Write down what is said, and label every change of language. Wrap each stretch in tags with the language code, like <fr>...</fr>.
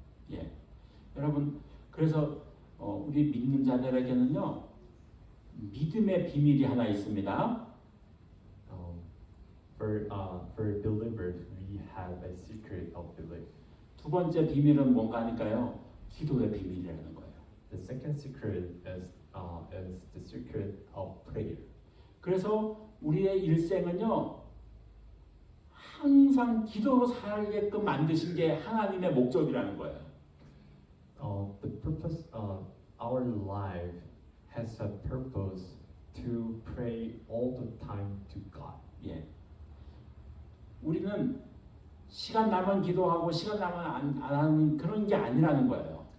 <ko>예, 여러분 그래서 우리 믿는 자들에게는요 믿음의 비밀이 하나 있습니다.</ko> <en>For believers, we have a secret of belief.</en> <ko>두 번째 비밀은 뭔가 하니까요 기도의 비밀이라는 거예요.</ko> <en>The second secret is the secret of prayer.</en> <ko>그래서 우리의 일생은요 항상 기도로 살게끔 만드신 게 하나님의 목적이라는 거예요.</ko> <en>The purpose of our life has a purpose to pray all the time to God.</en> <ko>예. 우리는 시간 나면 기도하고 시간 나면 안 하는 그런 게 아니라는 거예요.</ko>